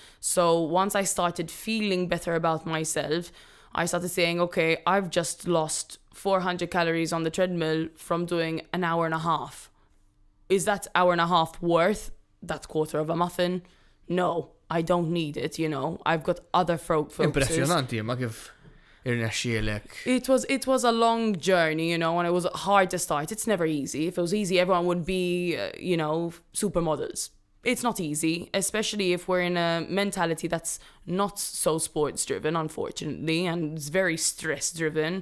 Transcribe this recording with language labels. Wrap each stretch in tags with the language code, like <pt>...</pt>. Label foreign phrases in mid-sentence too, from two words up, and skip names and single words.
<en>So once I started feeling better about myself, I started saying, okay, I've just lost 400 calories on the treadmill from doing an hour and a half. Is that hour and a half worth that quarter of a muffin? No, I don't need it, you know. I've got other focuses.</en> <mt>Impressionanti, ma kif irnexxielek.</mt> <en>It was a long journey, you know, and it was hard to start. It's never easy. If it was easy, everyone would be, you know, supermodels. It's not easy, especially if we're in a mentality that's not so sports driven, unfortunately, and it's very stress driven.</en>